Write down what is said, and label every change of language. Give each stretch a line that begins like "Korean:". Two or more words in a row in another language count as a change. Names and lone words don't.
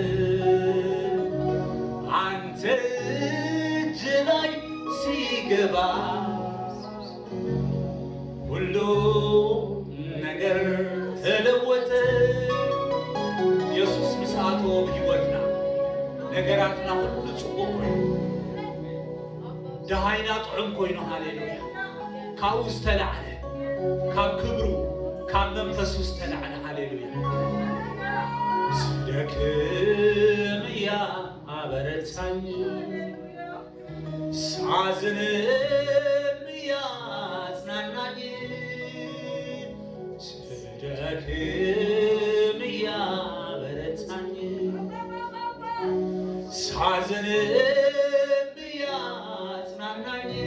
Amharic: አንተ እጅ ላይ ሲገባ ሁሉ ነገር ተለወጠ።
Tigrinya: ኢየሱስ ምስአቶ ብሕይወትና ነገራትና ሁሉ ጽቡቕ ኮይኑ ደሃይና ጥዑም ኮይኑ ሃሌሉያ ካብኡ ዝተላዕለ ካብ ክብሩ ካብ መንፈሱ ዝተላዕለ ሃሌሉያ
Amharic: ስደክም ያበረታኝ ሳዝንም ያጽናናኝ ስደክም ያበረታኝ ሳዝንም ያጽናናኝ